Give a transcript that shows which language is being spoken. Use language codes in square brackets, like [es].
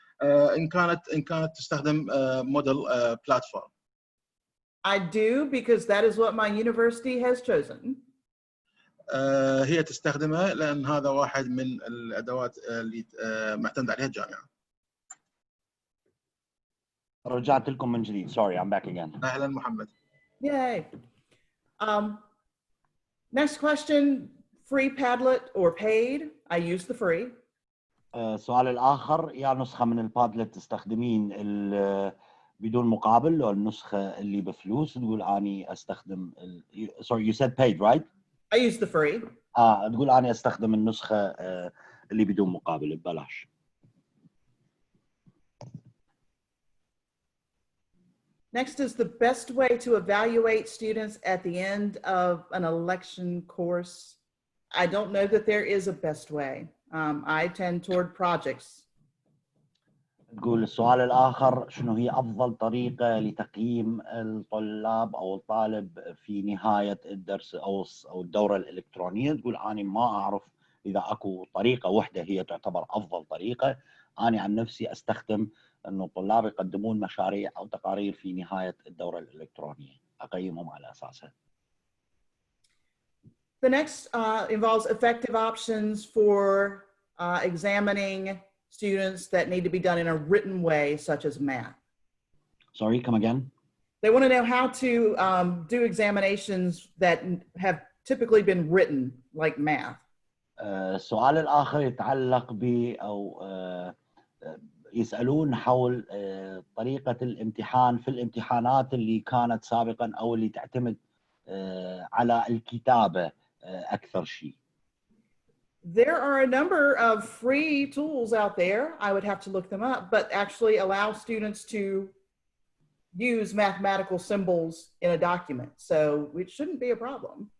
[ar] ان كانت تستخدم موديل بلاتفورم. [en] I do because that is what my university has chosen. [ar] هي تستخدمه لان هذا واحد من الادوات اللي معتمد عليها الجامعه. رجعت لكم من جديد. [en] Sorry, I'm back again. [ar] اهلا محمد. Yay. [en] Next question, free Padlet or paid? I use the free. [ar] السؤال الآخر، يا نسخة من البادلت تستخدمين بدون مقابل لو النسخة اللي بفلوس؟ تقول أني أستخدم [en] sorry, you said paid, right? I use the free. [ar] تقول أني أستخدم النسخة اللي بدون مقابل ببلاش. [en] Next is the best way to evaluate students at the end of an election course. I don't know that there is a best way. I tend toward projects. [ar] تقول السؤال الآخر، شنو هي أفضل طريقة لتقييم الطلاب أو الطالب في نهاية الدرس أو الدورة الإلكترونية؟ تقول أنا ما أعرف إذا أكو طريقة واحدة هي تعتبر أفضل طريقة. أنا عن نفسي أستخدم أنه الطلاب يقدمون مشاريع أو تقارير في نهاية الدورة الإلكترونية، أقيمهم على أساسها. [en] The next involves effective options for examining students that need to be done in a written way, such as math. Sorry, come again? They want to know how to do examinations that have typically been written, like math. [ar] السؤال الآخر يتعلق ب أو يسألون حول طريقة الامتحان في الامتحانات اللي كانت سابقا أو اللي تعتمد على الكتابة أكثر شيء. [en] There are a number of free tools out there. I would have to look them up, but actually allow students to use mathematical symbols in a document. So it shouldn't be a problem.